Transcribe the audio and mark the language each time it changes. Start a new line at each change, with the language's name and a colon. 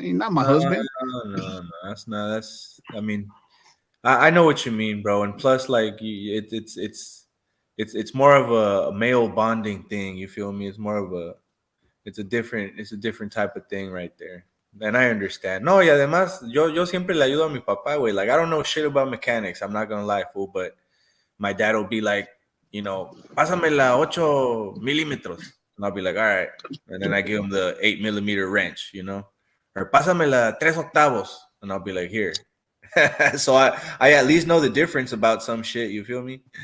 English: He's not my husband. No, that's not. That's. I mean, I know what you mean, bro. And plus, like, it's more of a male bonding thing. You feel me? It's more of it's a different type of thing right there. And I understand.
Spanish: No, y además, yo siempre le ayudo a mi papá, güey.
English: Like, I don't know shit about mechanics. I'm not gonna lie, fool. But my dad will be like,
Spanish: pásame la 8 milímetros.
English: And I'll be like, all right. And then I give him the 8 millimeter wrench, Or
Spanish: pásame la 3 octavos.
English: And I'll be like, here. So I at least know the difference about some shit, you feel me?